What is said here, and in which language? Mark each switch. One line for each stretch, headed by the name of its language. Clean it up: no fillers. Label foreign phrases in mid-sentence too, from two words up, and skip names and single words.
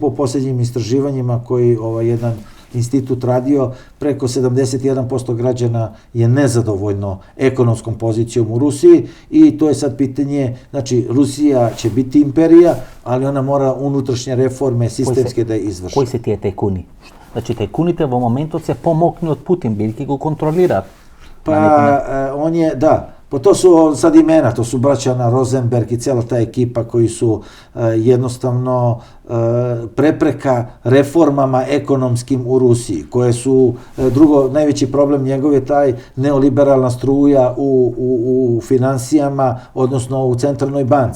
Bosnian: Po posljednjim istraživanjima koji jedan institut radio, preko 71% građana je nezadovoljno ekonomskom pozicijom u Rusiji i to je sad pitanje, znači Rusija će biti imperija, ali ona mora unutrašnje reforme sistemske da izvrši. Koji se tije tajkuni?
Macedonian: Znači tajkuните во моментот се помокни од Путин, бидејќи го контролираат.
Bosnian: Pa on je, da, pa to su sad imena, to su braća Rosenberg i cijela ta ekipa koji su jednostavno prepreka reformama ekonomskim u Rusiji, koje su, drugo, najveći problem njegov je taj neoliberalna struja u finansijama, odnosno u centralnoj banci.